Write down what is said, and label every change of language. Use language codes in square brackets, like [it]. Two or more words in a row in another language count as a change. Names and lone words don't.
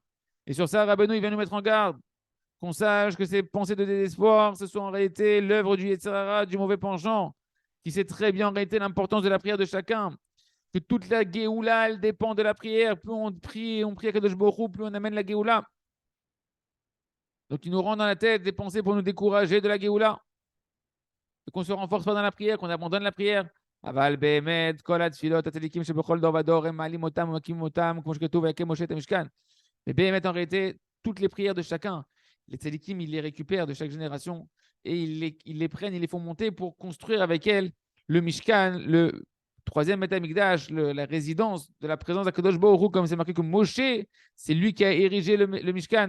[fr] Et sur ça, Rabbeinu, il vient nous mettre en garde. Qu'on sache que ces pensées de désespoir, ce sont en réalité l'œuvre du Yetzirah, du mauvais penchant, qui sait très bien en réalité l'importance de la prière de chacun. Que toute la Géoula, elle dépend de la prière. Plus on prie à [he] קדוש ברוך הוא, [fr] plus on amène la Géoula. Donc il nous rend dans la tête des pensées pour nous décourager de la Géoula. Et qu'on ne se renforce pas dans la prière, qu'on abandonne la prière. [he] אבל באמת, כל התפילות, הצדיקים שבכל דור ודור, הם מעלים אותם ומקימים אותם, כמו שכתוב, ויקים משה את המשכן. [fr] Mais באמת, en réalité, toutes les prières de chacun, les tzadikim, ils les récupèrent de chaque génération et ils les prennent, ils les font monter pour construire avec elles le Mishkan, le troisième [he] בית המקדש, [fr] la résidence de la présence d' [he] הקדוש ברוך הוא, [fr] comme c'est marqué que Moshe, c'est lui qui a érigé le Mishkan.